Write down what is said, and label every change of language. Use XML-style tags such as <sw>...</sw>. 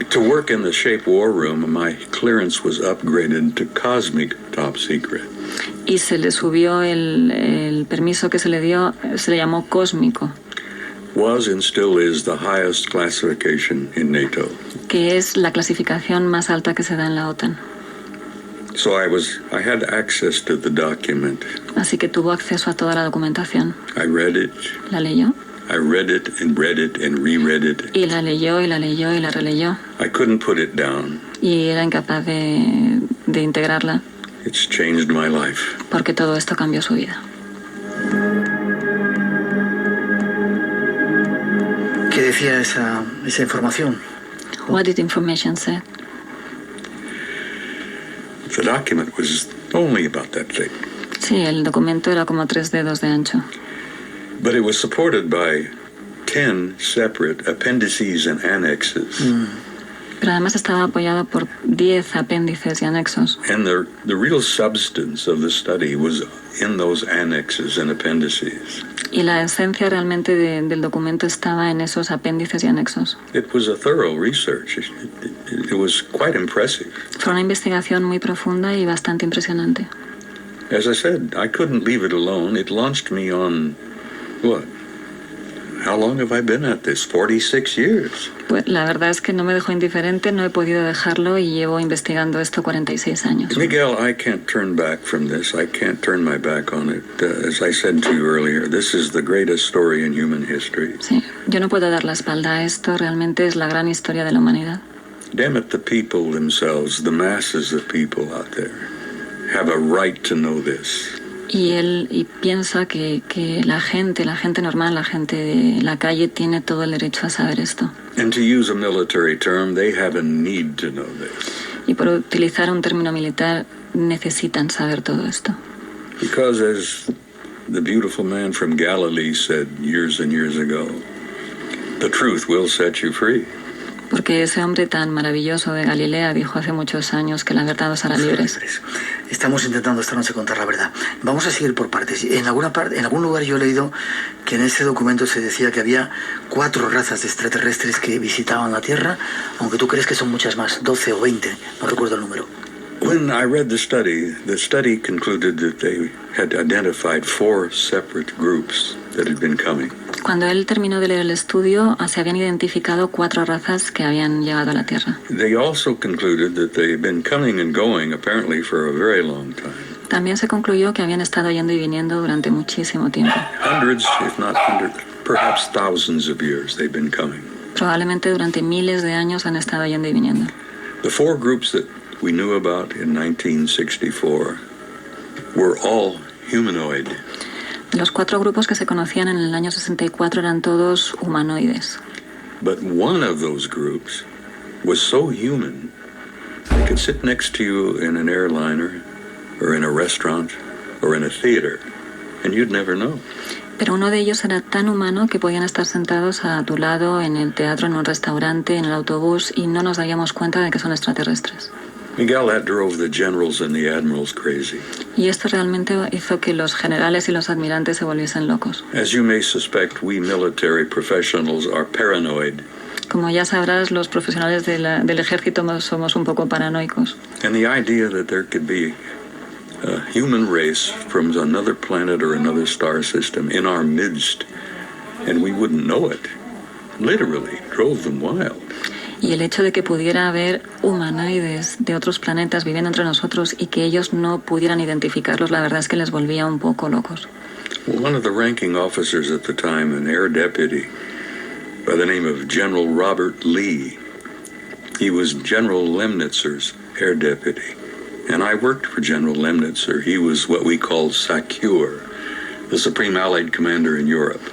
<en>To work in the SHAPE War Room, my clearance was upgraded to cosmic top secret.</en> <es>Y se le subió el permiso que se le dio, se le llamó cósmico.</es> <en>Was and still is the highest classification in NATO.</en> <es>Que es la clasificación más alta que se da en la OTAN.</es> <en>So I had access to the document.</en> <es>Así que tuvo acceso a toda la documentación.</es> <en>I read it.</en> <es>La leyó.</es> <en>I read it and reread it.</en> <es>Y la leyó y la leyó y la releyó.</es> <en>I couldn't put it down.</en> <es>Y era incapaz de integrarla.</es> <en>It's changed my life.</en> <es>Porque todo esto cambió su vida. ¿Qué decía esa información?</es> <en>What did information say? The document was only about that thick.</en> <es>Sí, el documento era como 3 dedos de ancho.</es> <en>But it was supported by 10 separate appendices and annexes.</en> <es>Pero además estaba apoyado por 10 apéndices y anexos.</es> <en>And the real substance of the study was in those annexes and appendices.</en> <es>Y la esencia realmente del documento estaba en esos apéndices y anexos.</es> <en>It was a thorough research. It was quite impressive.</en> <es>Fue una investigación muy profunda y bastante impresionante.</es> <en>As I said, I couldn't leave it alone. It launched me on, what? How long have I been at this? 46 years.</en> <es>Pues la verdad es que no me dejó indiferente, no he podido dejarlo y llevo investigando esto 46 años.</es> <en>Miguel, I can't turn back from this. I can't turn my back on it. As I said to you earlier, this is the greatest story in human history.</en> <es>Sí, yo no puedo dar la espalda a esto, realmente es la gran historia de la humanidad.</es> <en>Damn it, the people themselves, the masses of people out there, have a right to know this.</en> <es>Y él piensa que la gente normal, la gente de la calle tiene todo el derecho a saber esto.</es> <en>And to use a military term, they have a need to know this.</en> <es>Y por utilizar un término militar, necesitan saber todo esto.</es> <en>Because as the beautiful man from Galilee said years and years ago, the truth will set you free.</en> <es>Porque ese hombre tan maravilloso de Galilea dijo hace muchos años que la verdad os hará libres. Estamos intentando esta noche contar la verdad. Vamos a seguir por partes. En algún lugar yo he leído que en ese documento se decía que había 4 razas de extraterrestres que visitaban la Tierra, aunque tú crees que son muchas más, 12 o 20, no recuerdo el número.</es> <en>When I read the study concluded that they had identified 4 separate groups that had been coming.</en> <es>Cuando él terminó de leer el estudio, se habían identificado 4 razas que habían llegado a la Tierra.</es> <en>They also concluded that they had been coming and going apparently for a very long time.</en> <es>También se concluyó que habían estado yendo y viniendo durante muchísimo tiempo.</es> <en>Hundreds, if not hundreds, perhaps thousands of years they've been coming.</en> <es>Probablemente durante miles de años han estado yendo y viniendo.</es> <en>The 4 groups that we knew about in 1964 were all humanoid.</en> <es>Los 4 grupos que se conocían en el año 64 eran todos humanoides.</es> <en>But one of those groups was so human, they could sit next to you in an airliner, or in a restaurant, or in a theater, and you'd never know.</en> <es>Pero uno de ellos era tan humano que podían estar sentados a tu lado en el teatro, en un restaurante, en el autobús, y no nos daríamos cuenta de que son extraterrestres.</es> <en>Miguel, that drove the generals and the admirals crazy.</en> <es>Y esto realmente hizo que los generales y los admirantes se volviesen locos.</es> <en>As you may suspect, we military professionals are paranoid.</en> <es>Como ya sabrás, los profesionales del ejército somos un poco paranoicos.</es> <en>And the idea that there could be a human race from another planet or another star system in our midst, and we wouldn't know it, literally drove them wild.</en> <es>Y el hecho de que pudiera haber humanoides de otros planetas viviendo entre nosotros y que ellos no pudieran identificarlos, la verdad es que les volvía un poco locos.</es> <en>One of the ranking officers at the time, an air deputy by the name of General Robert Lee, he was General Lemnitzer's air deputy. And I worked for General Lemnitzer. He was what we call SACEUR, the Supreme Allied Commander in Europe.</en>